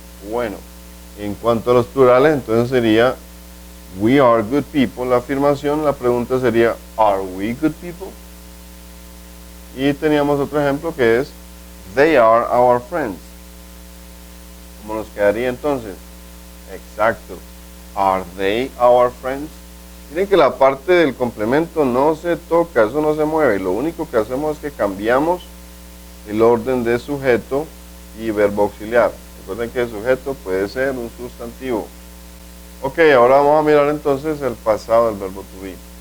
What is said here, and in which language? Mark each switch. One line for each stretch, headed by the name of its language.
Spanish: Bueno, en cuanto a los plurales, entonces sería
English: we are good people.
Spanish: La afirmación, la pregunta sería
English: are we good people?
Spanish: Y teníamos otro ejemplo que es
English: they are our friends.
Spanish: ¿Cómo nos quedaría entonces?
English: Exacto, are they our friends?
Spanish: Miren que la parte del complemento no se toca, eso no se mueve. Lo único que hacemos es que cambiamos el orden de sujeto y verbo auxiliar. Recuerden que el sujeto puede ser un sustantivo. Ok, ahora vamos a mirar entonces el pasado del verbo to be.